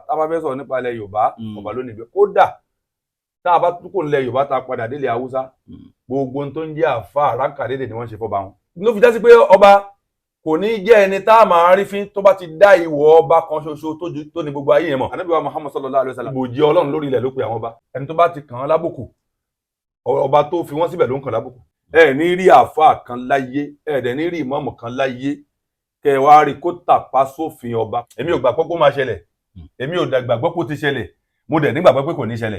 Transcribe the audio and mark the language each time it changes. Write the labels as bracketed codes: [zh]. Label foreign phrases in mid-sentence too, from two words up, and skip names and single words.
[yo] Tá a bá fẹ́ sọ̀rọ̀ nípa ilẹ̀ Yorùbá ọba lónìí bẹ́ẹ̀ kódà tá a bá tún kò nílẹ̀ Yorùbá tá a padà délé Haúsá gbogbo tó ń jẹ́ àfa ránkàdédè ni wọ́n ṣe fọ́ba wọn. ló fi já sí pé ọba kò ní jẹ́ ẹni tá a máa rí fín tó bá ti dá ìwọ ọba kan ṣoṣo tó ní gbogbo ayé yẹn mọ̀. Ànábì wa Muhammad [ar] صلى الله عليه وسلم [yo] bòjì Ọlọ́run lórí ilẹ̀ ló pe àwọn ọba ẹni tó bá ti kàn án lábùkù ọba tó fi wọ́n síbẹ̀ ló ń kàn lábùkù. ẹ ní rí àfa kan láyé ẹ dẹ̀ ní rí ìmáàmù kan láyé kẹ wá rí kó tàpá sófin ọba. Èmi ò gbàgbọ́ pé ó máa ṣẹlẹ̀ èmi ò gbàgbọ́ pé ó ti ṣẹlẹ̀ mo dẹ̀ nígbàgbọ́ pé kò ní ṣẹlẹ̀.